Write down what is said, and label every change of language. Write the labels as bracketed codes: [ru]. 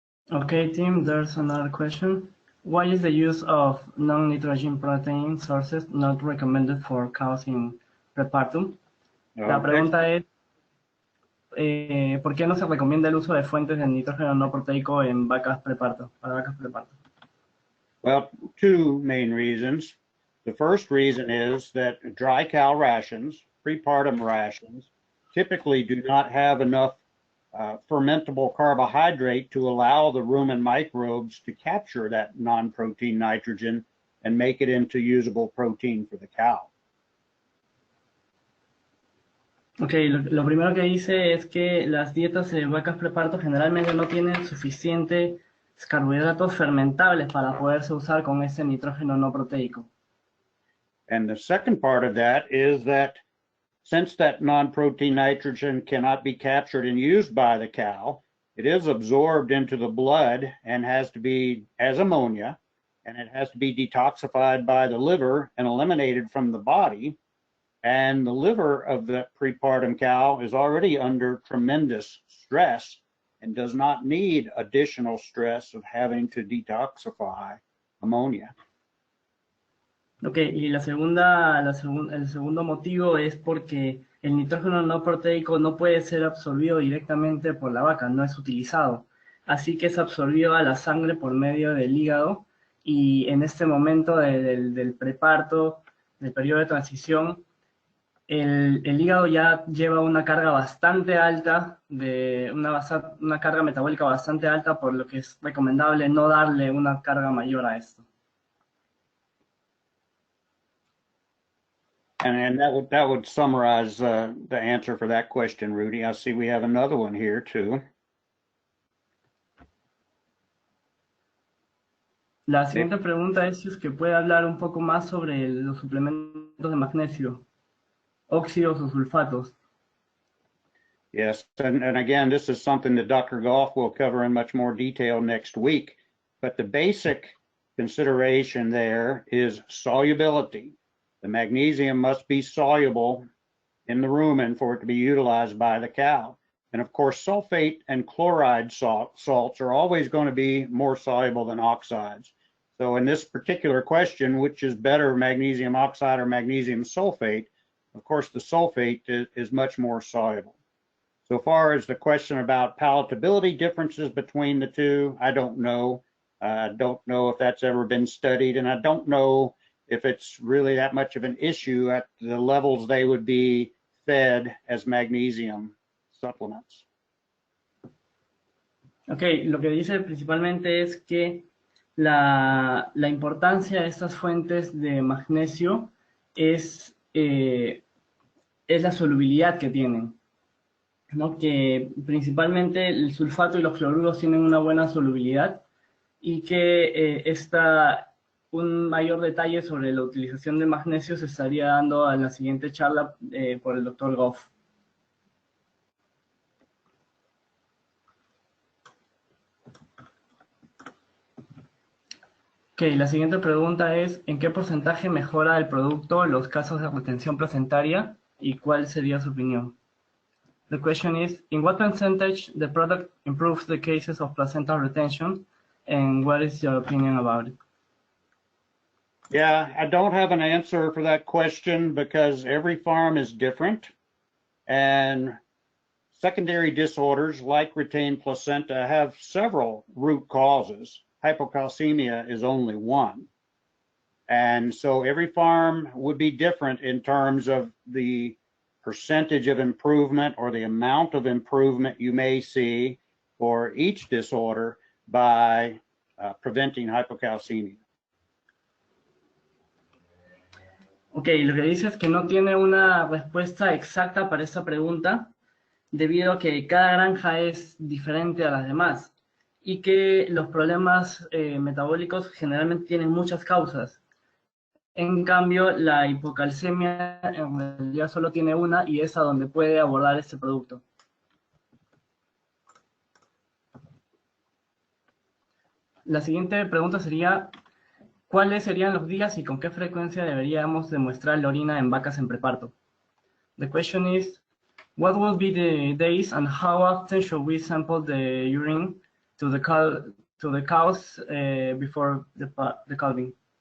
[en] Okay, Tim, there's another question. Why is the use of non-nitrogen protein sources not recommended for cows in prepartum? [es] La pregunta es, ¿por qué no se recomienda el uso de fuentes de nitrógeno no proteico en vacas preparto, para vacas preparto? [en] Well, two main reasons. The first reason is that dry cow rations, prepartum rations, typically do not have enough fermentable carbohydrate to allow the rumen microbes to capture that non-protein nitrogen and make it into usable protein for the cow. [es] Ok, lo primero que dice es que las dietas de vacas preparto generalmente no tienen suficientes carbohidratos fermentables para poderse usar con ese nitrógeno no proteico. [en] And the second part of that is that since that non-protein nitrogen cannot be captured and used by the cow, it is absorbed into the blood and has to be as ammonia, and it has to be detoxified by the liver and eliminated from the body. And the liver of the prepartum cow is already under tremendous stress and does not need additional stress of having to detoxify ammonia. [es] Ok, y el segundo motivo es porque el nitrógeno no proteico no puede ser absorbido directamente por la vaca, no es utilizado. Así que es absorbido a la sangre por medio del hígado, y en este momento del preparto, del periodo de transición, el hígado ya lleva una carga bastante alta, una carga metabólica bastante alta, por lo que es recomendable no darle una carga mayor a esto. [en] And that would summarize the answer for that question, Rudy. I see we have another one here too. [es] La siguiente pregunta es si es que puede hablar un poco más sobre los suplementos de magnesio, óxidos o sulfatos. [en] Yes, and again, this is something that Dr. Goff will cover in much more detail next week. But the basic consideration there is solubility. The magnesium must be soluble in the rumen for it to be utilized by the cow. And of course, sulfate and chloride salts are always going to be more soluble than oxides. So in this particular question, which is better, magnesium oxide or magnesium sulfate, of course, the sulfate is much more soluble. So far as the question about palatability differences between the two, I don't know. I don't know if that's ever been studied, and I don't know if it's really that much of an issue at the levels they would be fed as magnesium supplements. [es] Ok, lo que dice principalmente es que la importancia de estas fuentes de magnesio es la solubilidad que tienen, ¿no? Que principalmente el sulfato y los cloruros tienen una buena solubilidad y que un mayor detalle sobre la utilización de magnesio se estaría dando en la siguiente charla por el Dr. Goff. Ok, la siguiente pregunta es, ¿en qué porcentaje mejora el producto los casos de retención placentaria y cuál sería su opinión? [en] The question is, in what percentage the product improves the cases of placental retention, and what is your opinion about it? Yeah, I don't have an answer for that question because every farm is different, and secondary disorders like retained placenta have several root causes. Hypocalcemia is only one. And so every farm would be different in terms of the percentage of improvement or the amount of improvement you may see for each disorder by preventing hypocalcemia. [es] Ok, lo que dice es que no tiene una respuesta exacta para esta pregunta, debido a que cada granja es diferente a las demás y que los problemas metabólicos generalmente tienen muchas causas. En cambio, la hipocalcemia en realidad solo tiene una y es a donde puede abordar este producto. La siguiente pregunta sería, ¿cuáles serían los días y con qué frecuencia deberíamos demuestrar la orina en vacas en preparto? [en] The question is, what will be the days and how often should we sample the urine to the cows before the calving?